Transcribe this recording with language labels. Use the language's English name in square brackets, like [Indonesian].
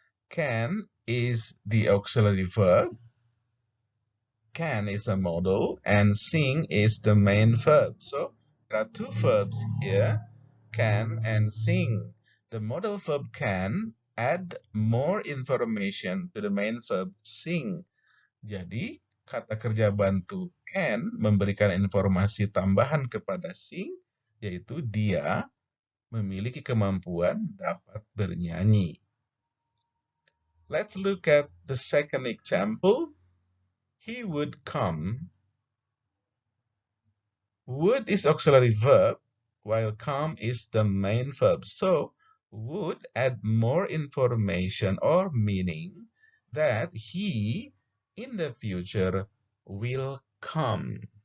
[English] Can is the auxiliary verb. Can is a modal and sing is the main verb. So there are 2 verbs here, can and sing. The modal verb can add more information to the main verb sing. [Indonesian] Jadi, kata kerja bantu can memberikan informasi tambahan kepada sing, yaitu dia memiliki kemampuan dapat bernyanyi. [English] Let's look at the second example. He would come. Would is auxiliary verb, while come is the main verb. So, would add more information or meaning that he, in the future, will come.